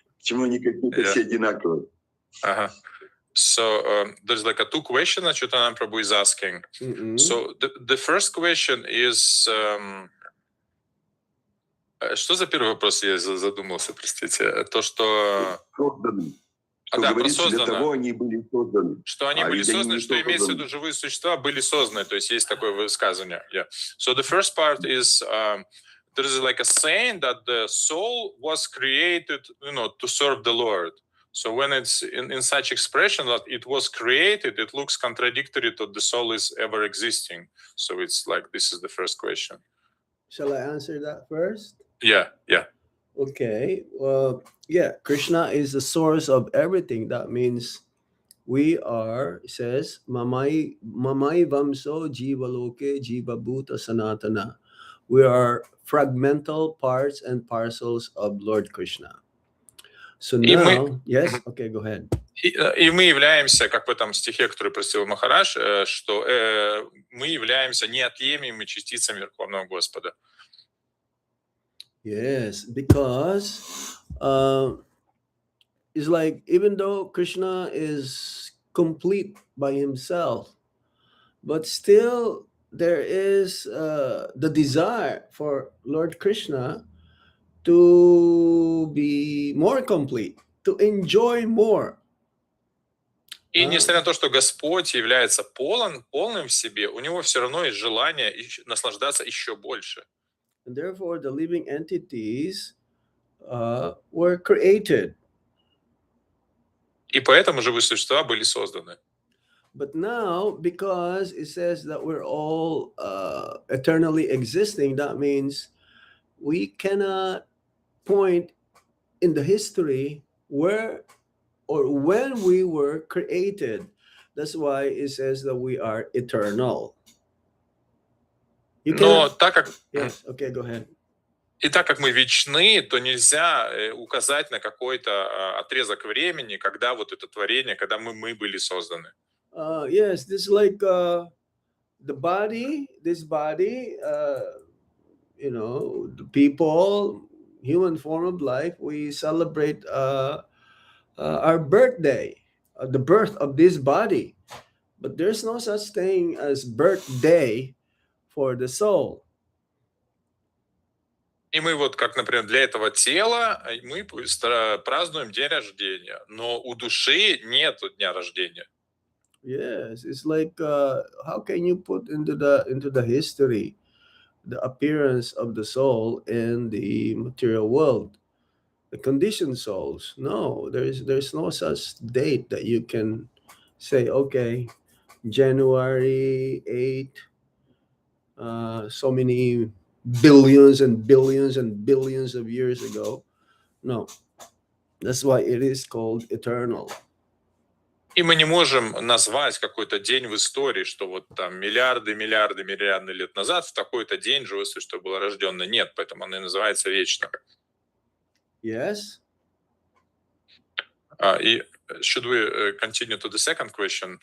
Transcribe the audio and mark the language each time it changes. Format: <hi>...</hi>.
<ru>Почему они какие-то все одинаковые?</ru> <en>So there's like a two questions that Chaitanya Prabhu is asking. So the first question is...</en> <ru>Что за первый вопрос? Я задумался, простите. То, что... Созданы. Что да, про создано. Для того они были созданы. Что они были созданы, что имеется в виду живые существа были созданы. То есть есть такое высказывание.</ru> <en>Yeah. So the first part is... there is like a saying that the soul was created, to serve the Lord. So when it's in such expression that it was created, it looks contradictory to the soul is ever existing. So it's like, this is the first question. Shall I answer that first? Yeah. Okay. Well, yeah, Krishna is the source of everything. That means we are, it says,</en> <sa>Mamai Vamso Jiva Loke Jiva Bhuta Sanatana.</sa> <en>We are fragmental parts and parcels of Lord Krishna. So now, yes, okay, go ahead.</en> <ru>И мы являемся, как в этом стихе, который просил Махарадж, что мы являемся неотъемлемыми частицами Верховного Господа.</ru> <en>Yes, because it's like even though Krishna is complete by himself, but still there is the desire for Lord Krishna to be more complete, to enjoy more.</en> <ru>И несмотря на то, что Господь является полным в себе, у него все равно есть желание наслаждаться еще больше.</ru> <en>And therefore, the living entities were created.</en> <ru>И поэтому живые существа были созданы.</ru> <en>But now, because it says that we're all eternally existing, that means we cannot point in the history where or when we were created. That's why it says that we are eternal.</en> <ru>Но так как...</ru> <en>Yes, okay, go ahead.</en> <ru>И так как мы вечны, то нельзя указать на какой-то отрезок времени, когда вот это творение, когда мы были созданы.</ru> <en>Yes, this is like the body, this body, the people, human form of life, we celebrate our birthday, the birth of this body. But there's no such thing as birthday for the soul.</en> <ru>И мы вот, как, например, для этого тела мы празднуем день рождения, но у души нет дня рождения.</ru> <en>Yes, it's like how can you put into the history the appearance of the soul in the material world, the conditioned souls? No, there's no such date that you can say, okay, January 8, so many billions and billions and billions of years ago. No, that's why it is called eternal.</en> <ru>И мы не можем назвать какой-то день в истории, что вот там миллиарды лет назад в такой-то день живое существо было рождено. Нет, поэтому оно и называется вечным.</ru> <en>Yes. И should we continue to the second question?</en>